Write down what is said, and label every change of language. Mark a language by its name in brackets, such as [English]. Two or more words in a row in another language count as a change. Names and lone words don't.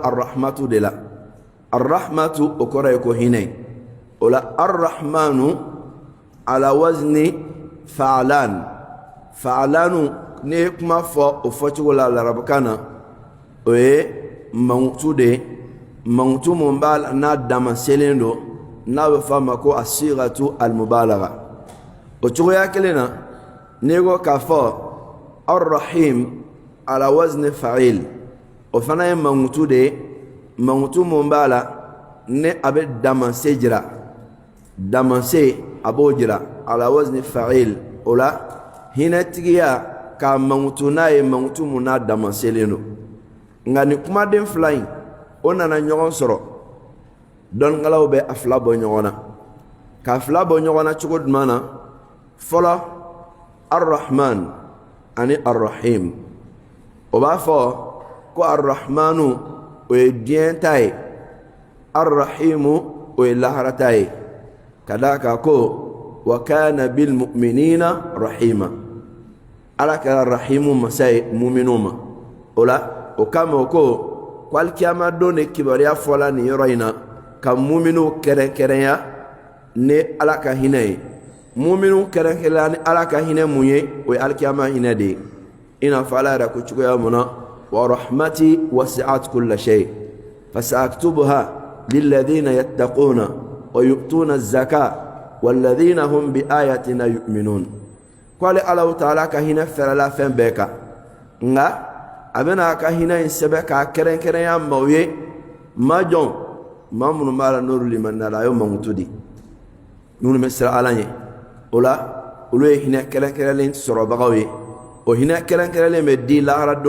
[Bambara] arrahmatu de la arrahmatu o kɔrɔ ye ko hinɛ o la arrahmanu [Arabic] على وزن فعلان فعلان [Bambara] ne kuma fɔ o fɔcogo la larabakan na o ye mangutu de mangutu mun b'a la n'a damaselen don n'a bɛ fɔ a ma ko [Arabic] الصيغة المبالغة [Bambara] o cogoya kelen na n'i ko k'a fɔ arrahim [Arabic] على وزن فاعل [Bambara] o fana ye mangutu de mangutu mun b'a la ne a bɛ damase jira damase a b'o jira [Arabic] على وزن فاعل [Bambara] o la hinɛtigiya ka mangutu n'a ye mangutu mun n'a damaselen don nka ni kumaden fila in o nana ɲɔgɔn sɔrɔ dɔnnikɛlaw bɛ a fila bɔ ɲɔgɔn na k'a fila bɔ ɲɔgɔn na cogo jumɛn na fɔlɔ arrahman ani arrahim o b'a fɔ ko arrahmanu o ye diɲɛ ta ye arrahimu o ye lahara ta ye ka d'a kan ko [Arabic] وكان بالمؤمنين رحيما [Bambara] ala kɛra rahimu masa ye muminu ma o la o kama o ko alikiyama don de kibaruya fɔla nin yɔrɔ in na ka muminu kɛrɛnkɛrɛnya ni ala ka hinɛ ye muminu kɛrɛnkɛrɛnya ni ala ka hinɛ mun ye o ye alikiyama hinɛ de ye i n'a fɔ ala yɛrɛ ko cogoya mun na [Arabic] ورحمتي وسعت كل شيء فسأكتبها للذين يتقون ويؤتون الزكاة والذين هم بآياتنا يؤمنون [Bambara] kwale Allah ta'ala ka hinɛ fɛrɛla fɛn bɛɛ kan nka a bɛna a ka hinɛ in sɛbɛn k'a kɛrɛnkɛrɛnya maaw ye maa jɔn maa minnu b'a la n'olu limaniyara a ye mankutu di minnu bɛ siran Ala ɲɛ o la olu ye hinɛ kɛrɛnkɛrɛnlen sɔrɔbagaw ye o hinɛ kɛrɛnkɛrɛnlen bɛ di lahara don